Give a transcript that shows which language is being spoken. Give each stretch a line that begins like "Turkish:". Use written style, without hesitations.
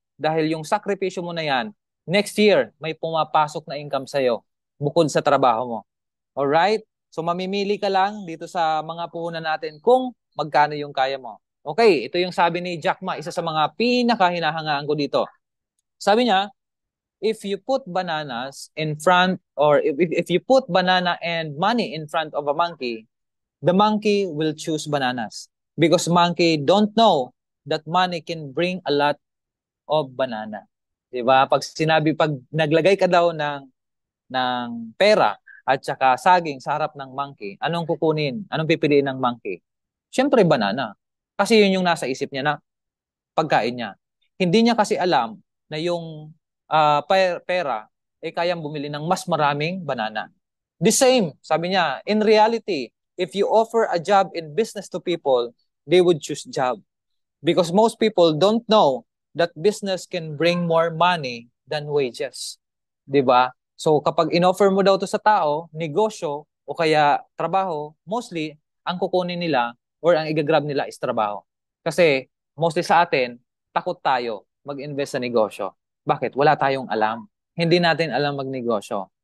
Filipino: Dahil yung sakripisyo mo na yan, next year, may pumapasok na income sa'yo bukod sa trabaho mo. Alright? So mamimili ka lang dito sa mga puhunan natin kung magkano yung kaya mo. Okay, ito yung sabi ni Jack Ma, isa sa mga pinakahinahangaan ko dito. Sabi niya,
English: if you put bananas in front or if you put banana and money in front of a monkey, the monkey will choose bananas because monkey don't know that money can bring a lot of banana.
Filipino: 'Di ba? Pag naglagay ka daw ng pera at saka saging sa harap ng monkey, anong kukunin? Anong pipiliin ng monkey? Siyempre banana. Kasi yun yung nasa isip niya na pagkain niya. Hindi niya kasi alam na yung pera kayang bumili ng mas maraming banana.
English: The same,
Filipino: sabi niya,
English: in reality, if you offer a job in business to people, they would choose job. Because most people don't know that business can bring more money than wages.
Filipino: 'Di ba? So kapag inoffer mo daw to sa tao, negosyo o kaya trabaho, mostly ang kukunin nila or ang igagrab nila is trabaho. Kasi mostly sa atin, takot tayo mag-invest sa negosyo. Bakit? Wala tayong alam. Hindi natin alam magnegosyo.